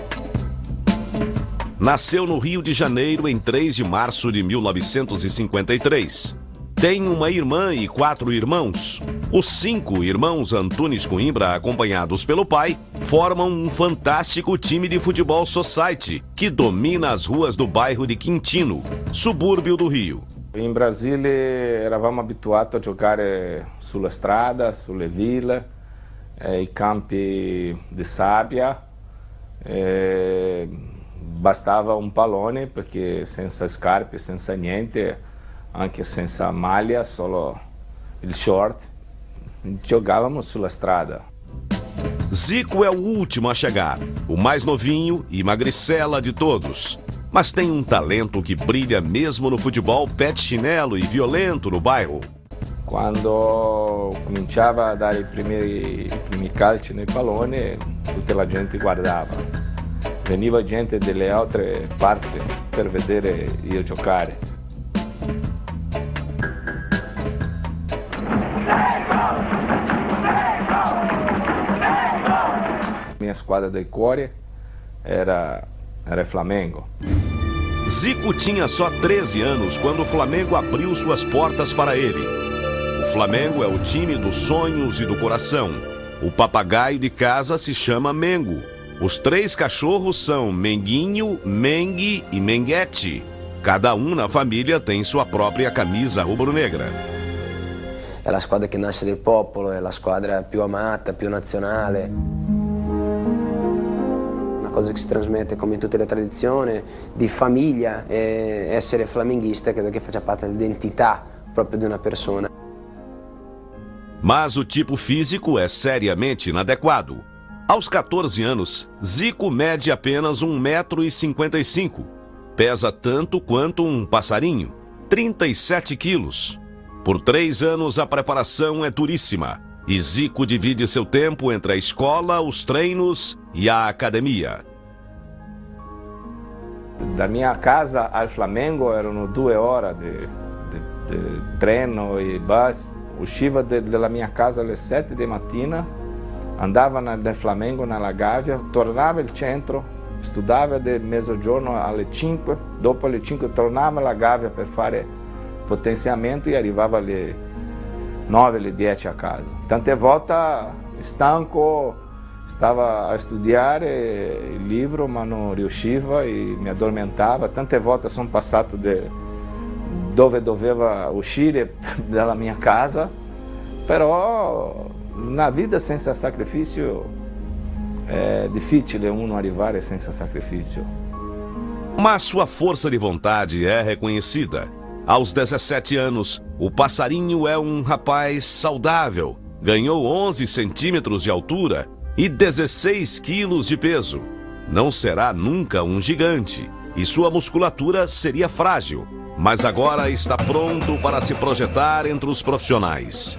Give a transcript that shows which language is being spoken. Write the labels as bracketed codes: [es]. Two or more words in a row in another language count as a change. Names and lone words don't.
[pt] Nasceu no Rio de Janeiro em 3 de março de 1953. Tem uma irmã e 4 irmãos. Os 5 irmãos Antunes Coimbra, acompanhados pelo pai, formam um fantástico time de futebol society que domina as ruas do bairro de Quintino, subúrbio do Rio. [it] In Brasile eravamo abituati a giocare sulla strada, sulle ville, i campi di sabbia. Bastava un pallone perché senza scarpe, senza niente, anche senza maglia, solo il short, giocavamo sulla strada. [pt] Zico é o último a chegar, o mais novinho e magricela de todos. Mas tem um talento que brilha mesmo no futebol pé de chinelo e violento no bairro. [it] Quando cominciava a dare i primi calci nei palloni, tutta la gente guardava. Veniva gente delle altre parti per vedere io giocare. Minha squadra del cuore era Flamengo. [pt] Zico tinha só 13 anos quando o Flamengo abriu suas portas para ele. O Flamengo é o time dos sonhos e do coração. O papagaio de casa se chama Mengo. Os 3 cachorros são Menguinho, Mengue e Menguete. Cada um na família tem sua própria camisa rubro-negra. [it] È la squadra che nasce del popolo, è la squadra più amata, più nazionale. Cosa che si trasmette come in tutte le tradizioni di famiglia e essere flamenguista credo che faccia parte dell'identità proprio di una persona. [pt] Mas o tipo físico é seriamente inadequado. Aos 14 anos, Zico mede apenas 1,55 m. Pesa tanto quanto um passarinho, 37 quilos. Por 3 anos a preparação é duríssima. E Zico divide seu tempo entre a escola, os treinos e a academia. [it] Da minha casa al Flamengo erano 2 ore di treno e bus. Usciva dalla mia casa alle 7 di mattina, andava nel Flamengo, nella Gávea, tornava al centro, studiava del mezzogiorno alle 5, dopo alle 5 tornava alla Gávea per fare potenziamento e arrivava alle 9, alle 10 a casa. Tante volte stanco, stava a studiare il libro ma non riusciva e mi addormentava. Tante volte sono passato dove doveva uscire dalla mia casa, però [pt] na vida [it] senza [pt] sacrifício é difícil [it] uno arrivare senza sacrifício. [pt] Mas sua força de vontade é reconhecida. Aos 17 anos, o passarinho é um rapaz saudável. Ganhou 11 centímetros de altura e 16 quilos de peso. Não será nunca um gigante e sua musculatura seria frágil, mas agora está pronto para se projetar entre os profissionais.